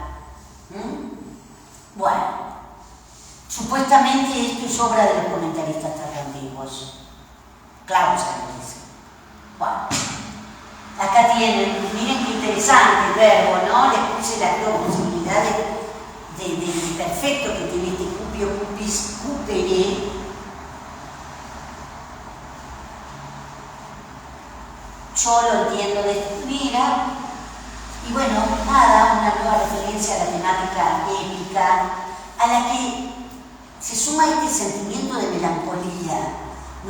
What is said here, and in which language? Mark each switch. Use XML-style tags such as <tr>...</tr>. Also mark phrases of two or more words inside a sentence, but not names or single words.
<es>Bueno, supuestamente esto es obra de los comentaristas tardíos. Clausa lo dice. Bueno, acá tienen, miren qué interesante el verbo, ¿no? Les puse las dos posibilidades del perfecto que tiene este</es> <la>cupio, cupis, cupere.</la> <es>Yo lo entiendo de esta manera. Y bueno, nada, una nueva referencia a la temática épica, a la que se suma este sentimiento de melancolía, ¿no?</es>